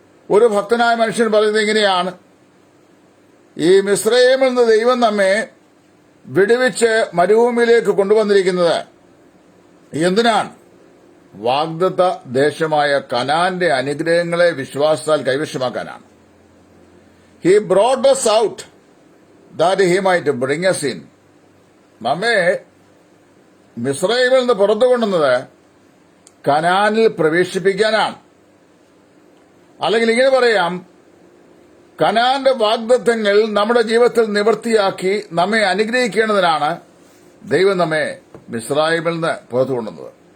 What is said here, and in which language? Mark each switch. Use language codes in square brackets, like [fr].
[ml] ഒരു ഭക്തനായ മനുഷ്യൻ പറയുന്നത് ഇങ്ങനെയാണ്: ഈ മിസ്രയീമിൽ നിന്ന് ദൈവം നമ്മെ വിടുവിച്ച് മരുഭൂമിയിലേക്ക് കൊണ്ടുവന്നിരിക്കുന്നത് എന്തിനാണ്? വാഗ്ദത്ത ദേശമായ കനാന്റെ അനുഗ്രഹങ്ങളെ വിശ്വാസത്താൽ കൈവശമാക്കാനാണ്. [en] He brought us out that he might bring us in. [ml] നമ്മെ മിസ്രയീമിൽ നിന്ന് പുറത്തു കൊണ്ടുവന്നത് കനാനിൽ പ്രവേശിപ്പിക്കാനാണ്. അല്ലെങ്കിൽ ഇങ്ങനെ പറയാം, കനാന്റെ വാഗ്ദത്തങ്ങൾ നമ്മുടെ ജീവിതത്തിൽ നിവൃത്തിയാക്കി നമ്മെ അനുഗ്രഹിക്കേണ്ടതിനാണ് ദൈവം നമ്മെ മിസ്രയീമിൽ നിന്ന് പുറത്തു കൊണ്ടുവന്നത്.